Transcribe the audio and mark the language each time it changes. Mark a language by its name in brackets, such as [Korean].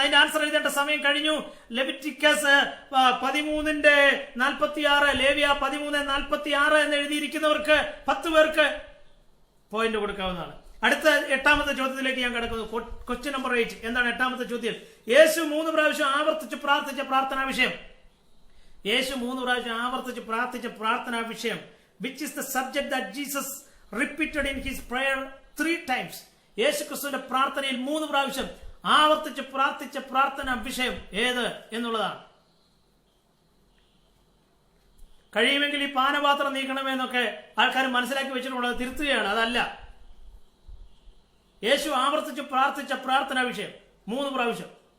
[Malayalam] അതിന്റെ ആൻസർ എഴുതേണ്ട സമയം കഴിഞ്ഞു. ലെവിറ്റിക്കസ് 13:46, ലേവ്യ 13:46 എന്ന് എഴുതിയിരിക്കുന്നവർക്ക് 10 പേർക്ക് പോയിന്റ് കൊടുക്കാവുന്നതാണ്. അടുത്ത എട്ടാമത്തെ ചോദ്യത്തിലേക്ക് ഞാൻ കിടക്കുന്നു. Question number 8. എന്താണ് എട്ടാമത്തെ ചോദ്യം? യേശു 3 പ്രാവശ്യം ആവർത്തിച്ച് പ്രാർത്ഥിച്ച പ്രാർത്ഥനാ വിഷയം. യേശു 3 പ്രാവശ്യം ആവർത്തിച്ച് പ്രാർത്ഥിച്ച പ്രാർത്ഥനാ വിഷയം. [English] Which is the subject that Jesus repeated in his prayer 3 times? [Malayalam] യേശു ക്രിസ്തുവിന്റെ പ്രാർത്ഥനയിൽ 3 പ്രാവശ്യം ആവർത്തിച്ച് പ്രാർത്ഥിച്ച പ്രാർത്ഥനാ വിഷയം ഏത് എന്നുള്ളതാണ്. കഴിയുമെങ്കിൽ ഈ പാനപാത്രം നീക്കണമെന്നൊക്കെ ആൾക്കാർ മനസ്സിലാക്കി വെച്ചിട്ടുള്ളത് തിരുത്തുകയാണ്. അതല്ല, യേശു ആവർത്തിച്ച് പ്രാർത്ഥിച്ച പ്രാർത്ഥനാ വിഷയം 3 പ്രാവശ്യം.